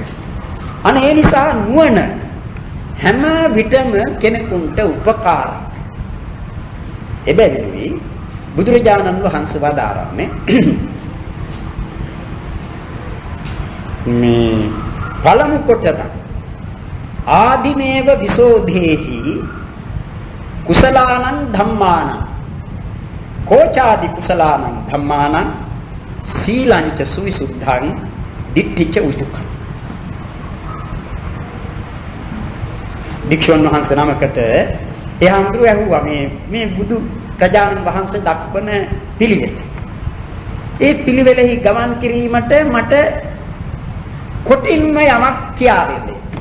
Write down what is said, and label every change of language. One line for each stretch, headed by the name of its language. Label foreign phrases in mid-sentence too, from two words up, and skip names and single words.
Sinhala: අන්න ඒ නිසා නුවණ හැම විටම කෙනෙකුට උපකාරයි. එබැවිනි බුදුරජාණන් වහන්සේ වදාරන්නේ මේ පළමු කොටම
Pali: ආදිමේව විසෝධේහි කුසලානං ධම්මානං කෝචාදි කුසලානං ධම්මානං සීලංච සුවිසුද්ධං දිට්ඨිච උජුක්ඛං.
Sinhala: භික්ෂුන් වහන්සේ නමකට ඒ හඳුරු ඇහුවා මේ බුදු ප්‍රජානන් වහන්සේ දක්වන පිළිවෙල. ඒ පිළිවෙලෙහි ගමන් කිරීමට මට කොටින්ම යමක් කියා දෙන්න.